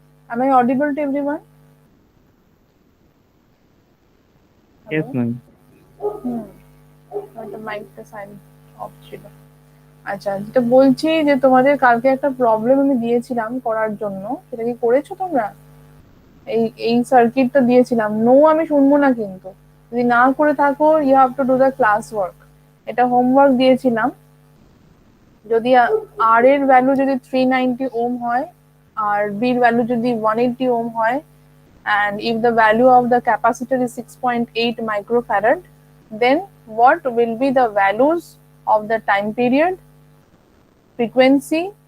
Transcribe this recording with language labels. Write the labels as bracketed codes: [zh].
[en] Am I audible to everyone? Yes, Hello? ma'am. The mic sign off [bn] ছিল। আচ্ছা, যেটা বলছি যে তোমাদের কালকে একটা প্রবলেম আমি দিয়েছিলাম করার জন্য, সেটা কি করেছো তোমরা? এই এই সার্কিটটা দিয়েছিলাম, নো আমি শুনবো না কিন্তু। যদি না করে থাকো, [en] You have to do the class work. [bn] এটা হোমওয়ার্ক দিয়েছিলাম। যদি আর এর ভ্যালু যদি 390 ওম হয়, [en] আর বি এর ভ্যালু যদি 180 ওম হয়, and if the value of the capacitor is 6.8 microfarad, then what will be the values of the time period, frequency?